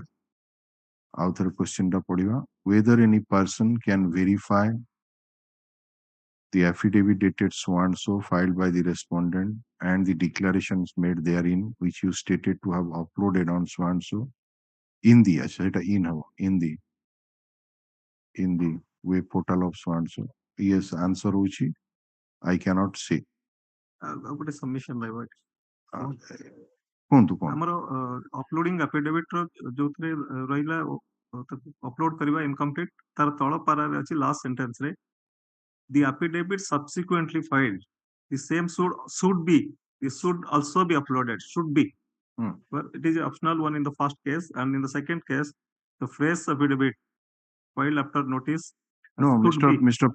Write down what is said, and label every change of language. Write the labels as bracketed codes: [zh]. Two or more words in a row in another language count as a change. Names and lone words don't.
[en] Author question [or] ଟା ପଢ଼ିବା [en] whether any person can verify the affidavit dated so and so filed by the respondent and the declarations made therein which you stated to have uploaded on so and so in the in the web portal of so and so. Yes, answer uchi I cannot say. [or] ଗୋଟେ ସବମିଶନ ରହିବ। କୁହନ୍ତୁ କୁହନ୍ତୁ ଆମର [en] uploading affidavit [or] ର ଯୋଉଥିରେ ରହିଲା ଅପଲୋଡ କରିବା ଇନକମ୍ପ୍ଲିଟ ତାର ତଳ ପାରାରେ ଅଛି [en] last sentence [or] ରେ [en] the affidavit subsequently filed the same should be it should also be uploaded should be but it is an optional one in the first case and in the second case the fresh affidavit filed after notice no should be Mr.